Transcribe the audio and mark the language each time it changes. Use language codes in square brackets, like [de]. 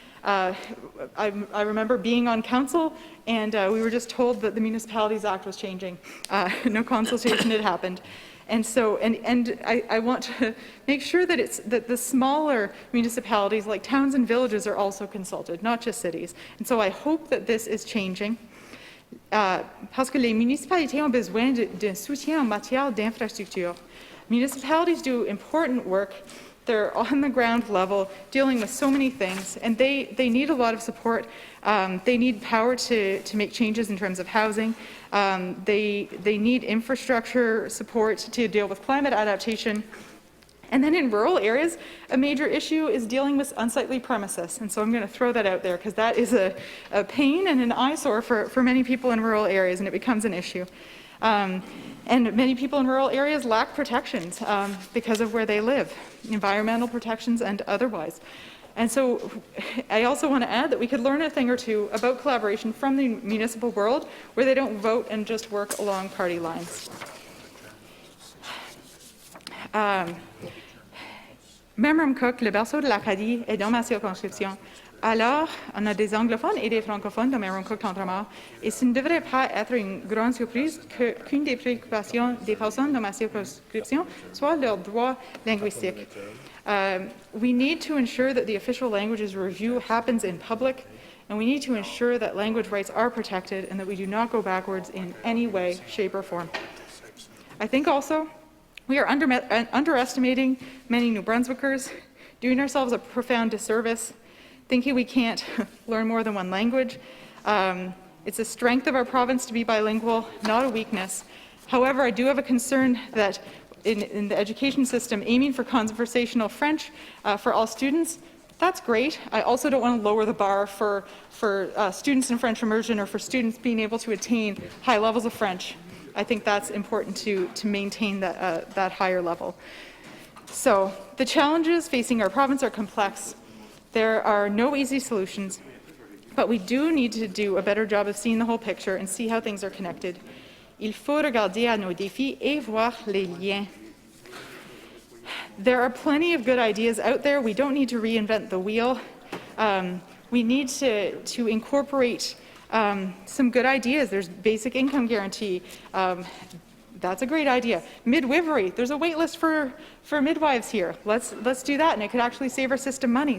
[en] I remember being on council, and we were just told that the Municipalities Act was changing. No consultation had happened. And so, I want to make sure that the smaller municipalities like towns and villages are also consulted, not just cities. And so I hope that this is changing. [fr] Parce que les municipalités ont besoin d'un soutien en matière d'infrastructure. [en] Municipalities do important work. They're on the ground level dealing with so many things, and they need a lot of support. They need power to make changes in terms of housing. They need infrastructure support to deal with climate adaptation. And then in rural areas, a major issue is dealing with unsightly premises. And so I'm going to throw that out there because that is a pain and an eyesore for many people in rural areas, and it becomes an issue. And many people in rural areas lack protections because of where they live, environmental protections and otherwise. And so I also want to add that we could learn a thing or two about collaboration from the municipal world where they don't vote and just work along party lines. [fr] Memram Cook, le berceau de l'Acadie, est dans ma circonscription. Alors, on a des anglophones et des francophones dans Memram Cook Tantramar, et ce ne devrait pas être une grande surprise qu'une des préoccupations des personnes dans ma circonscription soit leur droit linguistique. [en] We need to ensure that the official languages review happens in public, and we need to ensure that language rights are protected and that we do not go backwards in any way, shape, or form. I think also we are underestimating many New Brunswickers, doing ourselves a profound disservice, thinking we can't learn more than one language. It's a strength of our province to be bilingual, not a weakness. However, I do have a concern that in the education system, aiming for conversational French for all students, that's great. I also don't want to lower the bar for students in French immersion or for students being able to attain high levels of French. I think that's important to maintain that higher level. So the challenges facing our province are complex. There are no easy solutions, but we do need to do a better job of seeing the whole picture and see how things are connected. [fr] Il faut regarder à nos défis et voir les liens. [en] There are plenty of good ideas out there. We don't need to reinvent the wheel. We need to incorporate some good ideas. There's basic income guarantee. That's a great idea. Midwifery, there's a wait list for midwives here. Let's do that, and it could actually save our system money.